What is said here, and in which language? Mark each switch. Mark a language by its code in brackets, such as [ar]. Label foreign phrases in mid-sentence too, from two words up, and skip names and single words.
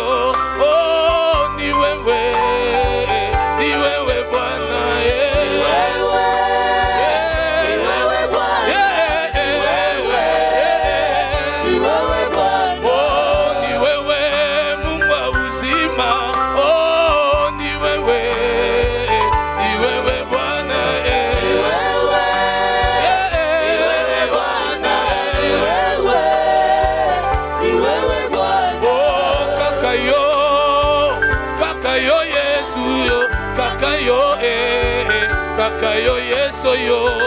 [sw] Oh, ni wewe Bwana Oh, ni wewe Mungu wa uzima. Oh, ni wewe Bwana Oh, [ln] kaka yo Yesu yo, kaka yo Yesu yo,